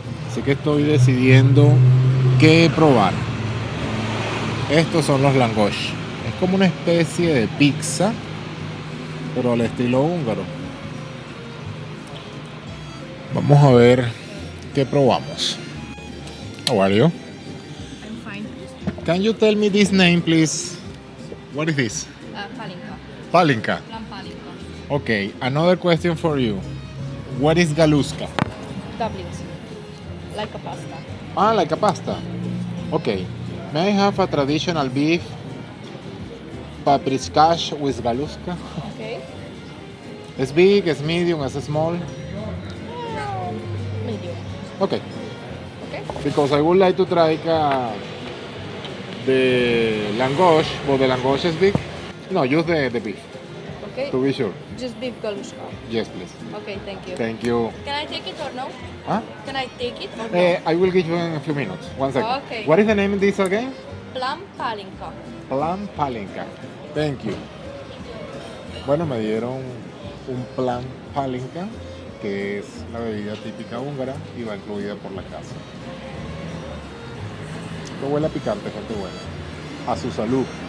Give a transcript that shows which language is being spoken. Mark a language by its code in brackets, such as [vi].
[es] Así que estoy decidiendo qué probar. Estos son los langosh. Es como una especie de pizza, pero al estilo húngaro. Vamos a ver qué probamos. [en] How are you? I'm fine. Can you tell me this name, please? What is this? Palinka. Palinka. Plan palinka. Okay, another question for you. What is galuska? Dumplings. Like a pasta. Ah, like a pasta. Okay. May I have a traditional beef paprikash with galuska? Okay. It's big, it's medium, it's small. Medium. Okay. Okay. Because I would like to try the langosh, but the langosh is big. No, use the beef, Okay. to be sure. Just beef galushka. Yes, please. Okay, thank you. Thank you. Can I take it or no? Huh? Can I take it or no? I will give you in a few minutes. 1 second. Okay. What is the name of this again? Plan palinka. Plan palinka. Thank you. [es] Bueno, me dieron un plan palinka, que es la bebida típica húngara y va incluida por la casa. Esto huele a picante, gente buena. A su salud.